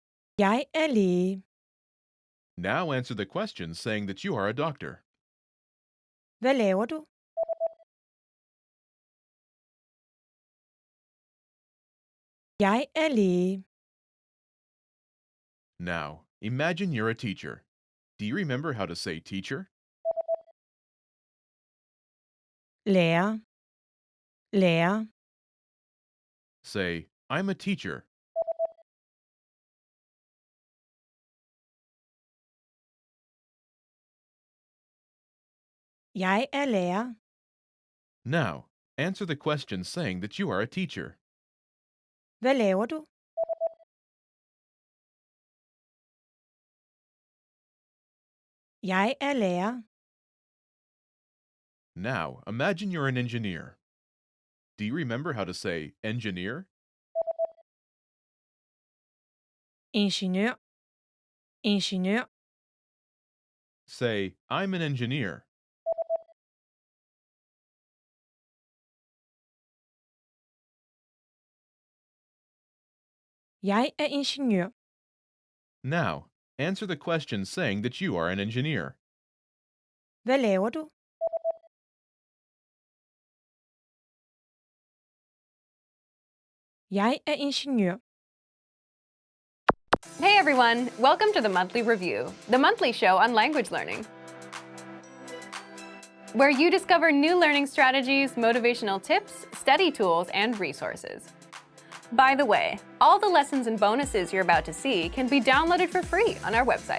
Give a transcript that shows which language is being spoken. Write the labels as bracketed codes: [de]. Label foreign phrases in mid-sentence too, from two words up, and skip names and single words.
[da] Jeg er læge. [en] Now answer the question saying that you are a doctor. [da] Hvad laver du? Jeg er læge. [en] Now, imagine you're a teacher. Do you remember how to say teacher? [da] Lærer. Lærer. [en] Say, I'm a teacher. [da] Jeg er lærer. [en] Now, answer the question saying that you are a teacher. [da] Hvad laver du? Jeg er lærer. [en] Now, imagine you're an engineer. Do you remember how to say engineer? [da] Ingeniør. Ingeniør. [en] Say, I'm an engineer. [da] Jeg er ingeniør. [en] Now, answer the question saying that you are an engineer. [da] Hvad laver du? Jeg er ingeniør. [en] Hey everyone, welcome to the Monthly Review, the monthly show on language learning, where you discover new learning strategies, motivational tips, study tools, and resources. By the way, all the lessons and bonuses you're about to see can be downloaded for free on our website.